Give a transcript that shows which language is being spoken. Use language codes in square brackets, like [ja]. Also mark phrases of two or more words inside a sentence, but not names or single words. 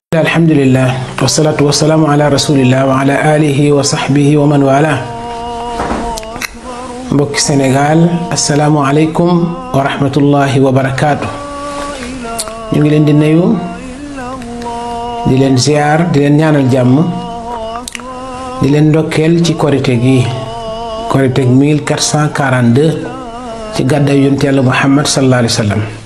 [ar] الحمد لله والصلاة والسلام على رسول الله وعلى آله وصحبه ومن والاه. [wo] mbokki Sénégal [ar] السلام عليكم ورحمة الله وبركاته. [wo] ñu ngi leen di nuyu di leen ziar di leen ñaanal jàmm di leen ndokkeel ci korite gi korite 1442 ci gàddaay yonent Yàlla Muhammad [ar] صلى الله عليه وسلم.